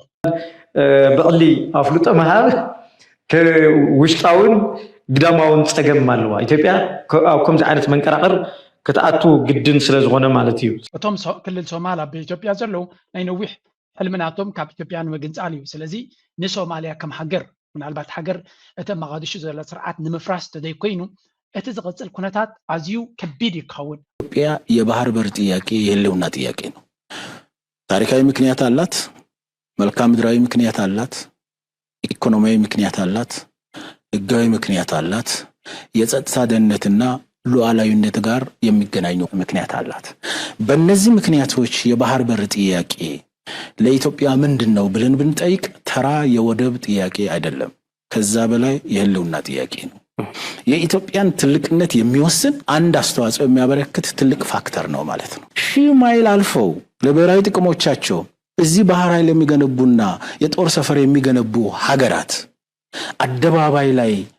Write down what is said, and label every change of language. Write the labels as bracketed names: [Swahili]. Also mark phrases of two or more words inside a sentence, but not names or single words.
[Tigrinya] ብቕሊ ኣፍልጦ መሃብ ውሽጣውን ግዳማውን ፀገም ኣለዋ ኢትዮጵያ ኣብ ከምዚ ዓይነት መንቀራቐር ክትኣቱ ግድን ስለ ዝኾነ ማለት እዩ። እቶም ክልል ሶማል ኣብ ኢትዮጵያ ዘለው ናይ ነዊሕ ሕልምናቶም ካብ ኢትዮጵያ ንምግንፃል እዩ። ስለዚ ንሶማልያ ከም ሃገር ምናልባት ሃገር እቲ መቃዲሾ ዘሎ ስርዓት ንምፍራስ ተዘይኮይኑ እቲ ዝቐፅል ኩነታት ኣዝዩ ከቢድ ይኸውን። [Amharic] ኢትዮጵያ የባህር በር ጥያቄ የህልውና ጥያቄ ነው። ታሪካዊ ምክንያት አላት፣ መልክዓ ምድራዊ ምክንያት አላት፣ ኢኮኖሚያዊ ምክንያት አላት፣ ህጋዊ ምክንያት አላት፣ የጸጥታ ደህንነትና ሉዓላዊነት ጋር የሚገናኙ ምክንያት አላት። በእነዚህ ምክንያቶች የባህር በር ጥያቄ ለኢትዮጵያ ምንድነው ብለን ብንጠይቅ ተራ የወደብ ጥያቄ አይደለም፣ ከዛ በላይ የህልውና ጥያቄ ነው። የኢትዮጵያን ትልቅነት የሚወስን አንድ አስተዋጽኦ የሚያበረክት ትልቅ ፋክተር ነው ማለት ነው። ሺህ ማይል አልፈው ለብሔራዊ ጥቅሞቻቸው እዚህ ባህር ኃይል የሚገነቡና የጦር ሰፈር የሚገነቡ ሀገራት አደባባይ ላይ